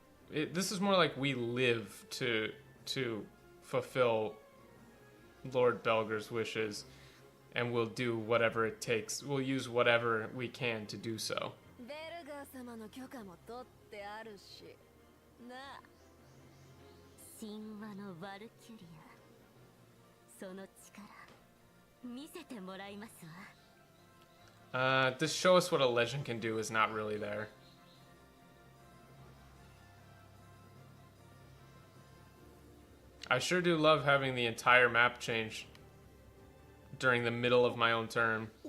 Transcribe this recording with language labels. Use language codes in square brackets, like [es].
[en] This is more like we live to fulfill Lord Belger's wishes, and we'll do whatever it takes. We'll use whatever we can to do so. [ja] ベルガー様の許可も取ってあるし。なあ。神話のバルキュリア、その力見せてもらいますわ。 [en] This show us what a legend can do is not really there. I sure do love having the entire map change during the middle of my own turn.